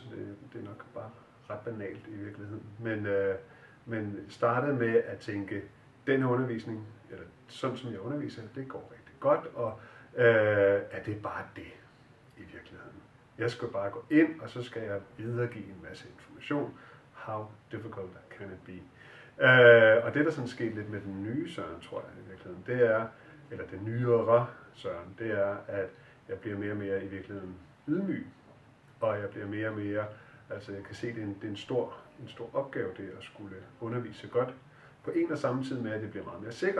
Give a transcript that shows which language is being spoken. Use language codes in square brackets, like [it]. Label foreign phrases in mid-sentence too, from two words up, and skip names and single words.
[da] Det er nok bare ret banalt i virkeligheden. Men startede med at tænke, den her undervisning, eller sådan som jeg underviser, det går rigtig godt, og er det bare det i virkeligheden. Jeg skal bare gå ind, og så skal jeg videregive en masse information. [en] How difficult can it be? [da] Og det, der sådan skete lidt med den nye Søren, tror jeg i virkeligheden, det er, eller den nyere Søren, det er, at jeg bliver mere og mere i virkeligheden ydmyg. Og jeg bliver mere og mere, altså jeg kan se, det er en stor opgave, det at skulle undervise godt, på en og samme tid med, at det bliver meget mere sikker.